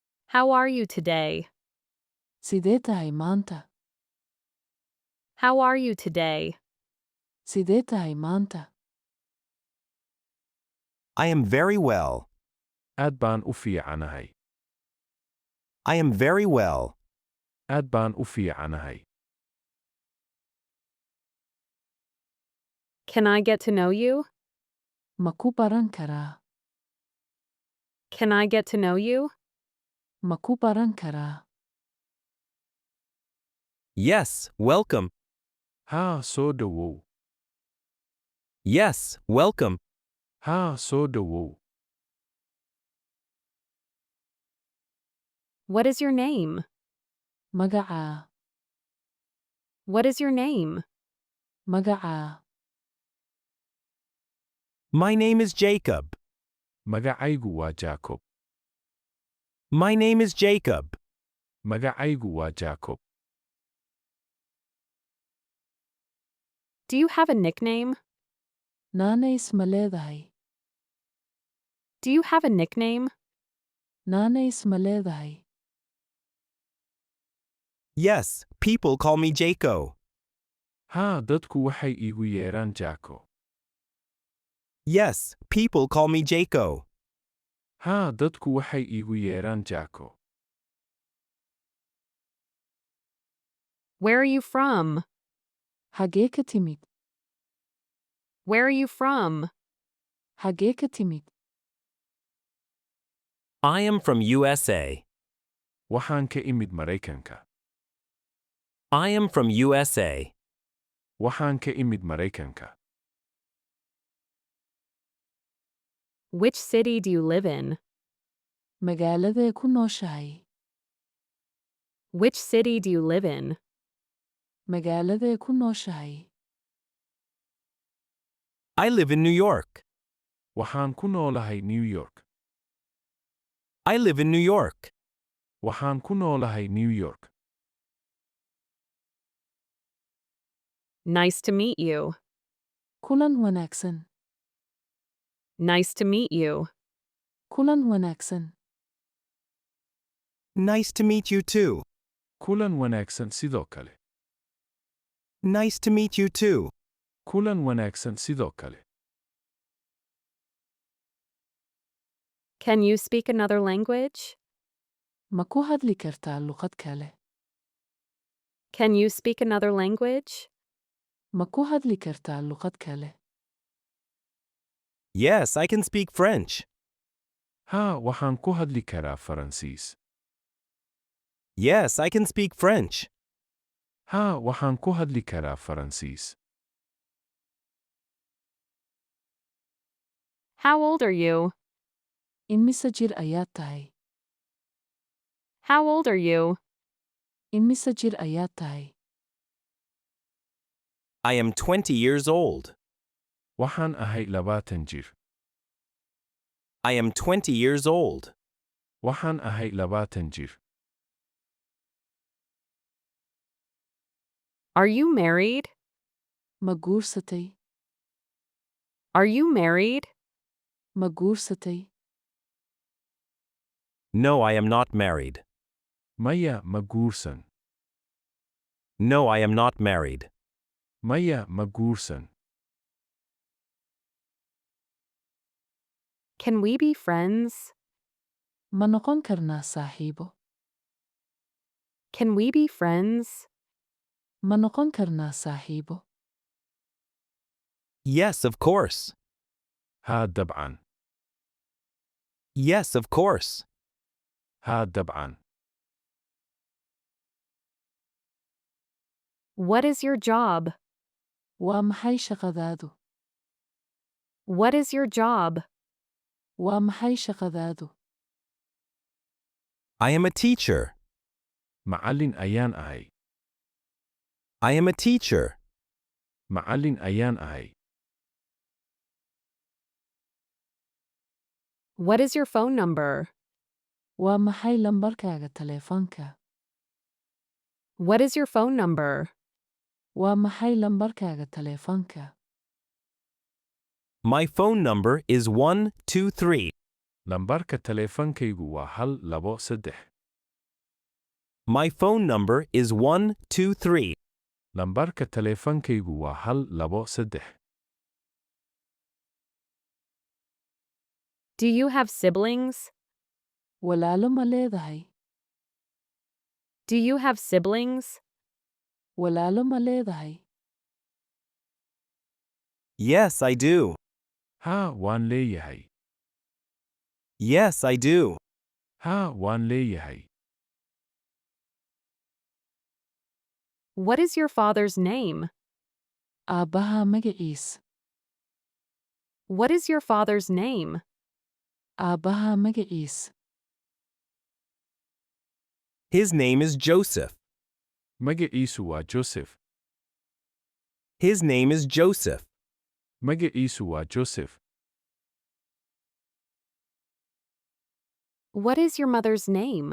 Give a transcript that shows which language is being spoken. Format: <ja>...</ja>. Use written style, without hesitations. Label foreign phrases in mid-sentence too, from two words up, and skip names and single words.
<en>How are you today?</en> <so>Sidee tahay maanta?</so> <en>How are you today?</en> <so>Sidee tahay maanta?</so> <en>I am very well.</en> <so>Aad baan u fiicanahay.</so> <en>I am very well.</en> <so>Aad baan u fiicanahay.</so> <en>Can I get to know you?</en> <so>Ma ku baran karaa?</so> <en>Can I get to know you?</en> <so>Ma ku baran karaa?</so> <en>Yes, welcome.</en> <so>Haa, soo dhowow.</so> <en>Yes, welcome.</en> <so>Haa, soo dhowow.</so> <en>What is your name?</en> <so>Magacaa?</so> <en>What is your name?</en> <so>Magacaa?</so> <en>My name is Jacob.</en> <so>Magacaygu waa Jacob.</so> <en>My name is Jacob.</en> <so>Magacaygu waa Jacob.</so> <en>Do you have a nickname?</en> <so>Naanays ma leedahay?</so> <en>Do you have a nickname?</en> <so>Naanays ma leedahay?</so> <en>Yes, people call me Jaco.</en> <so>Haa, dadku waxay iigu yeeraan Jaco.</so> <en>Yes, people call me Jaco.</en> <so>Haa, dadku waxay iigu yeeraan Jaco.</so> <en>Where are you from?</en> <so>Hagee ka timid?</so> <en>Where are you from?</en> <so>Hagee ka timid?</so> <en>I am from USA.</en> <so>Waxaan ka imid Maraykanka.</so> <en>I am from USA.</en> <so>Waxaan ka imid Maraykanka.</so> <en>Which city do you live in?</en> <so>Magaaladee ku nooshahay?</so> <en>Which city do you live in?</en> <so>Magaaladee ku nooshahay?</so> <en>I live in New York.</en> <so>Waxaan ku noolahay New York.</so> <en>I live in New York.</en> <so>Waxaan ku noolahay New York.</so> <en>Nice to meet you.</en> <so>Kulan wanaagsan.</so> <en>Nice to meet you.</en> <so>Kulan wanaagsan.</so> <en>Nice to meet you too.</en> <so>Kulan wanaagsan sidoo kale.</so> <en>Nice to meet you too.</en> <so>Kulan wanaagsan sidoo kale.</so> <en>Can you speak another language?</en> <so>Ma ku hadli kartaa luqad kale?</so> <en>Can you speak another language?</en> <so>Ma ku hadli kartaa luqad kale?</so> <en>Yes, I can speak French.</en> <so>Haa, waxaan ku hadli karaa Faransiis.</so> <en>Yes, I can speak French.</en> <so>Haa, waxaan ku hadli karaa Faransiis.</so> <en>How old are you?</en> <so>Imise jir ayaad tahay?</so> <en>How old are you?</en> <so>Imise jir ayaad tahay?</so> <en>I am 20 years old.</en> <so>Waxaan ahay 20 jir.</so> <en>I am 20 years old.</en> <so>Waxaan ahay 20 jir.</so> <en>Are you married?</en> <so>Ma guursatay?</so> <en>Are you married?</en> <so>Ma guursatay?</so> <en>No, I am not married.</en> <so>Maya ma guursan.</so> <en>No, I am not married.</en> <so>Maya ma guursan.</so> <en>Can we be friends?</en> <so>Ma noqon karnaa saaxiibo?</so> <en>Can we be friends?</en> <so>Ma noqon karnaa saaxiibo?</so> <en>Yes, of course.</en> <so>Haa, dabcan.</so> <en>Yes, of course.</en> <so>Haa, dabcan.</so> <en>What is your job?</en> <so>Waa maxay shaqadaadu?</so> <en>What is your job?</en> <so>Waa maxay shaqadaadu?</so> <en>I am a teacher.</en> <so>Macallin ayaan ahay.</so> <en>I am a teacher.</en> <so>Macallin ayaan ahay.</so> <en>What is your phone number?</en> <so>Waa maxay lambarkaaga taleefanka?</so> <en>What is your phone number?</en> <so>Waa maxay lambarkaaga taleefanka?</so> <en>My phone number is 123.</en> <so>Lambarka taleefankaygu waa 123.</so> <en>My phone number is 123.</en> <so>Lambarka taleefankaygu waa 123.</so> <en>Do you have siblings?</en> <so>Walaalo ma leedahay?</so> <en>Do you have siblings?</en> <so>Walaalo ma leedahay?</so> <en>Yes, I do.</en> <so>Haa, waan leeyahay.</so> <en>Yes, I do.</en> <so>Haa, waan leeyahay.</so> <en>What is your father's name?</en> <so>Aabbaha magaciis.</so> <en>What is your father's name?</en> <so>Aabbaha magaciis.</so> <en>His name is Joseph.</en> <so>Magaciisu waa Joseph.</so> <en>His name is Joseph.</en> <so>Magaciisu waa Joseph.</so> <en>What is your mother's name?</en>